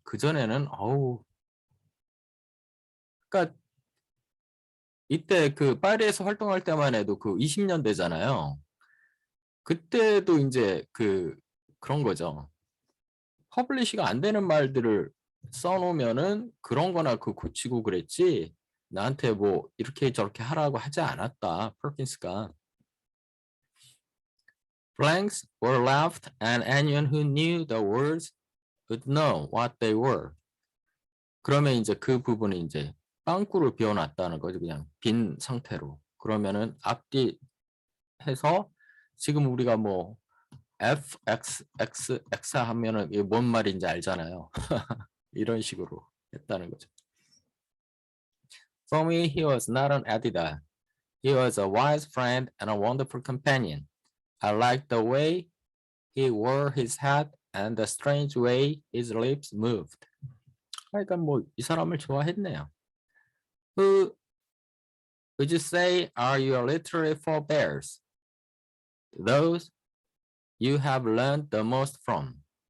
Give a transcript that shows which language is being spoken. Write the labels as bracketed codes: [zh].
[ko] 그전에는 그러니까 이때 파리에서 활동할 때만 해도 20년대잖아요. 그때도 이제 그런 거죠. 퍼블리시가 안 되는 말들을 써놓으면은 그런 거나 고치고 그랬지 나한테 뭐 이렇게 저렇게 하라고 하지 않았다. 퍼킨스가. [en] Blanks were left and anyone who knew the words would know what they were. [ko] 그러면 이제 그 부분은 이제 빵꾸를 비워놨다는 거죠. 그냥 빈 상태로. 그러면은 앞뒤 해서 지금 우리가 뭐 F, X, X, X 하면은 이게 뭔 말인지 알잖아요. 이런 식으로 했다는 거죠. [en] For me, he was not an editor. He was a wise friend and a wonderful companion. I liked the way he wore his hat and the strange way his lips moved. [ko] 그러니까 뭐 이 사람을 좋아했네요. [en] Who would you say are your literary forebears? Those you have learned the most from.